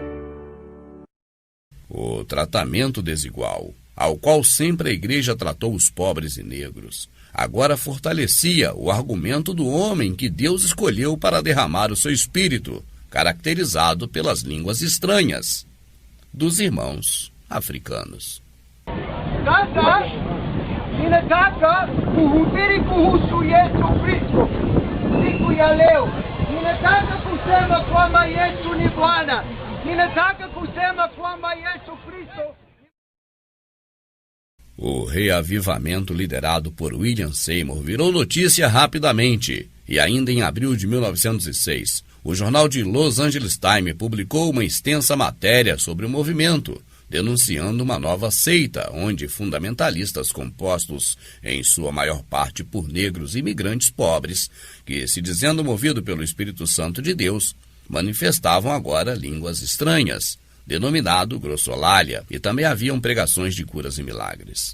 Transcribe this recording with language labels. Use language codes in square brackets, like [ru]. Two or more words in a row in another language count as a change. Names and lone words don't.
[pt] O tratamento desigual, ao qual sempre a igreja tratou os pobres e negros, agora fortalecia o argumento do homem que Deus escolheu para derramar o seu espírito, caracterizado pelas línguas estranhas dos irmãos africanos. [sw] Ninataka kuhubiri kuhusu Yesu Kristo siku ya leo. Ninataka kusema kwamba Yesu ni Bwana. Ninataka kusema kwamba Yesu Kristo. [pt] O reavivamento liderado por William Seymour virou notícia rapidamente e ainda em abril de 1906, o jornal de Los Angeles Times publicou uma extensa matéria sobre o movimento, denunciando uma nova seita, onde fundamentalistas compostos, em sua maior parte por negros imigrantes pobres, que, se dizendo movido pelo Espírito Santo de Deus, manifestavam agora línguas estranhas, denominado glossolalia, e também haviam pregações de curas e milagres.